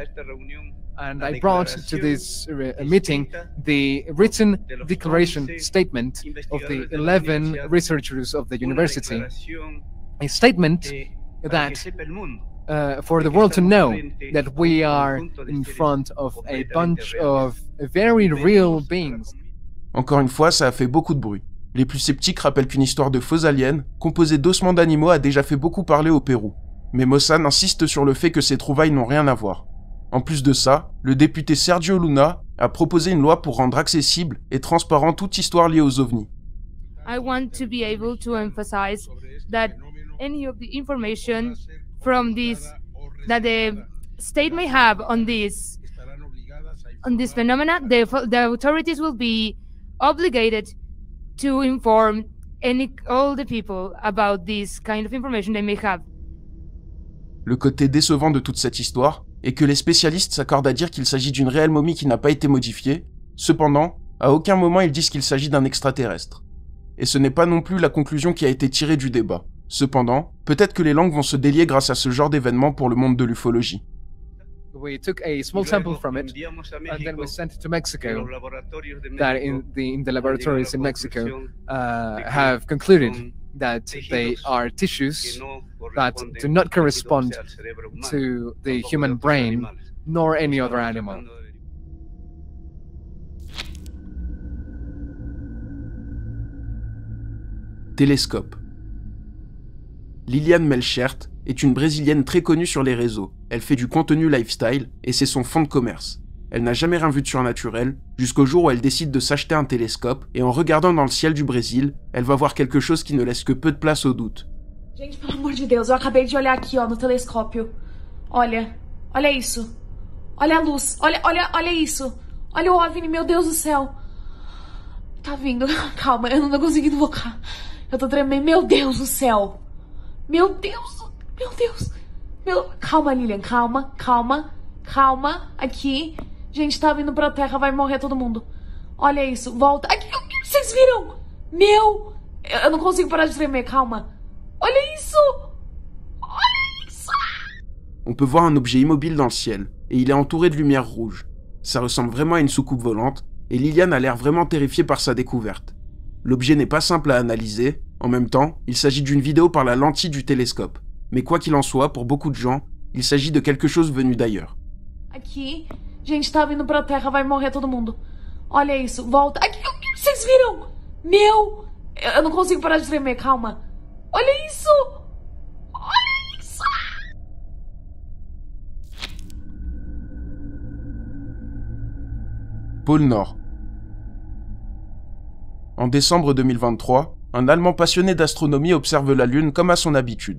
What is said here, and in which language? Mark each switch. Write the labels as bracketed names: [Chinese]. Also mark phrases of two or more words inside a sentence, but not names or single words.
[English] And I brought to this meeting the written declaration statement of the 11 researchers of the university, a statement that for the world to know that we are in front of a bunch of very real beings. [French] Encore une fois, ça a fait beaucoup de bruit. Les plus sceptiques rappellent qu'une histoire de faux aliens, composée d'ossements d'animaux, a déjà fait beaucoup parler au Pérou. Mais Maussan insiste sur le fait que ces trouvailles n'ont rien à voir. En plus de ça, le député Sergio Luna a proposé une loi pour rendre accessible et transparent toute histoire liée aux ovnis. [English] I want to be able to emphasize that any of the information from this that the state may have on this phenomena, the authorities will be obligated to inform all the people about this kind of information they may have. [French] Le côté décevant de toute cette histoire est que les spécialistes s'accordent à dire qu'il s'agit d'une réelle momie qui n'a pas été modifiée. Cependant, à aucun moment ils disent qu'il s'agit d'un extraterrestre. Et ce n'est pas non plus la conclusion qui a été tirée du débat. Cependant, peut-être que les langues vont se délier grâce à ce genre d'événement pour le monde de l'ufologie. [English] We took a small sample from it and then we sent it to Mexico. That in the laboratories in Mexico have concluded that they are tissues that do not correspond to the human brain nor any other animal. [French] Télescope. Liliane Melchert est une Brésilienne très connue sur les réseaux. Elle fait du contenu lifestyle et c'est son fonds de commerce. Elle n'a jamais rien vu de surnaturel, jusqu'au jour où elle décide de s'acheter un télescope et en regardant dans le ciel du Brésil, elle va voir quelque chose qui ne laisse que peu de place au doute. [Portuguese] Gente, pelo amor de Deus, eu acabei de olhar aqui, ó, no telescópio. Olha isso. Olha a luz, olha isso. Olha o OVNI, meu Deus do céu. Tá vindo, calma, eu não tô conseguindo focar. Eu tô tremendo, meu Deus do céu. Meu Deus. Calma, Lilian, calma. Aqui. Gente, tá vindo pra terra, vai morrer todo mundo. Olha isso, volta. Aqui, vocês viram? Eu não consigo parar de tremer, calma. Olha isso. [French] On peut voir un objet immobile dans le ciel, et il est entouré de lumière rouge. ça ressemble vraiment à une soucoupe volante, et Liliane a l'air vraiment terrifiée par sa découverte. L'objet n'est pas simple à analyser, en même temps, il s'agit d'une vidéo par la lentille du télescope. Mais quoi qu'il en soit, pour beaucoup de gens, il s'agit de quelque chose venu d'ailleurs. [Portuguese] Aqui, gente, tá vindo pra terra, vai morrer todo mundo. Olha isso, volta. Aqui, vocês viram? Meu, eu não consigo parar de tremer, calma. Olha isso! Olha isso! [French] Pôle Nord. En décembre 2023, un Allemand passionné d'astronomie observe la Lune comme à son habitude.